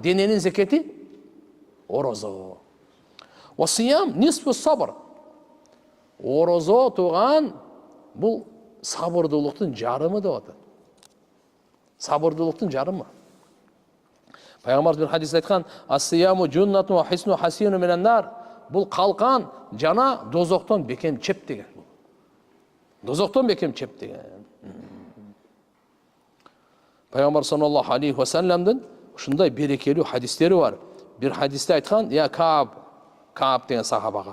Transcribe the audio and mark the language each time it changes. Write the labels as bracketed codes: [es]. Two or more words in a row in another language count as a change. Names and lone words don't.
[ky] Дененин зекети орозо. [ar] والصيام نصف الصبر. [ky] Орозо туган бул сабырдуулуктун жарымы деп атат. Сабырдуулуктун жарымы. Пайгамбарыбыз бир хадисте айткан: [ar] "الصيام جنة وحصن حصين من النار." [ky] Бул калкан жана дозоктон бекем чеп деген. Дозоктон бекем чеп деген. Пайгамбар [ar] صلى الله عليه و [ky] салламдын ушундай берекелүү хадистери бар. Бир хадисте айткан: "Я Кааб деген сахабага.